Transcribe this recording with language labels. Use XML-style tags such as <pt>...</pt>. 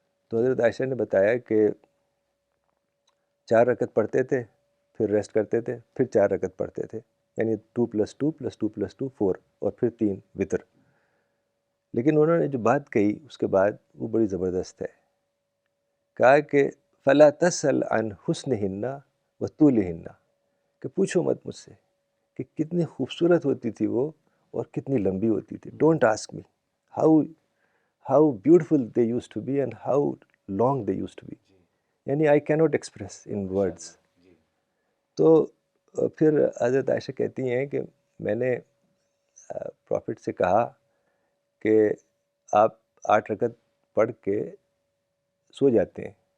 <ur>تو حضرت عائشہ نے بتایا کہ 4 رکعت پڑھتے تھے، پھر ریسٹ کرتے تھے، پھر 4 رکعت پڑھتے تھے، یعنی 2+2+2+2 4، اور پھر 3 وتر. لیکن انہوں نے جو بات کہی اس کے بعد وہ بڑی زبردست ہے. کہا کہ</ur> <ar>فَلَا تَسْأَلْ عَنْ حُسْنِهِنَّ وَطُولِهِنَّ،</ar> <ur>کہ پوچھو مت مجھ سے کہ کتنی خوبصورت ہوتی تھی وہ اور کتنی لمبی ہوتی تھی.</ur> <en>Don't ask me how beautiful they used to be and how long they used to be.</en> <ur>یعنی</ur> <en>I can not express in words.</en> <ur>تو پھر حضرت عائشہ کہتی ہیں کہ میں نے پروفٹ سے کہا کہ آپ 8 رکعت پڑھ کے سو جاتے ہیں.</ur>